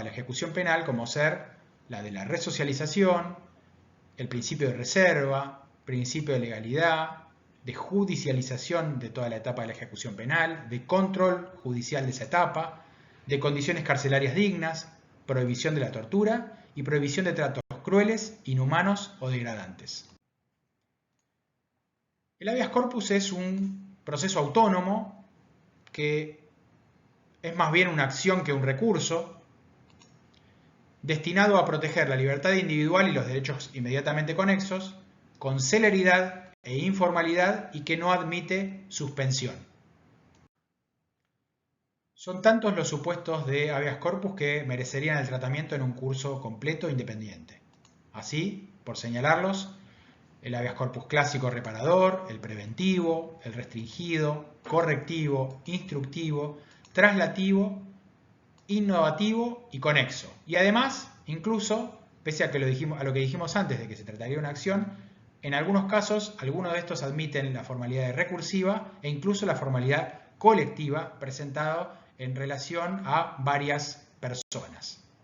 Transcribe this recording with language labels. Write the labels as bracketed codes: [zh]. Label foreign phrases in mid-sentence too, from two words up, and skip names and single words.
[es] la ejecución penal, como ser la de la resocialización, el principio de reserva, principio de legalidad, de judicialización de toda la etapa de la ejecución penal, de control judicial de esa etapa, de condiciones carcelarias dignas, prohibición de la tortura y prohibición de tratos crueles, inhumanos o degradantes. El [la] habeas corpus [es] es un proceso autónomo que es más bien una acción que un recurso, destinado a proteger la libertad individual y los derechos inmediatamente conexos, con celeridad e informalidad y que no admite suspensión. Son tantos los supuestos de [la] habeas corpus [es] que merecerían el tratamiento en un curso completo independiente. Así, por señalarlos, el [la] habeas corpus [es] clásico reparador, el preventivo, el restringido, correctivo, instructivo, traslativo, innovativo y conexo. Y además, incluso, pese a, lo que dijimos antes de que se trataría de una acción, en algunos casos, algunos de estos admiten la formalidad recursiva e incluso la formalidad colectiva presentado en relación a varias personas.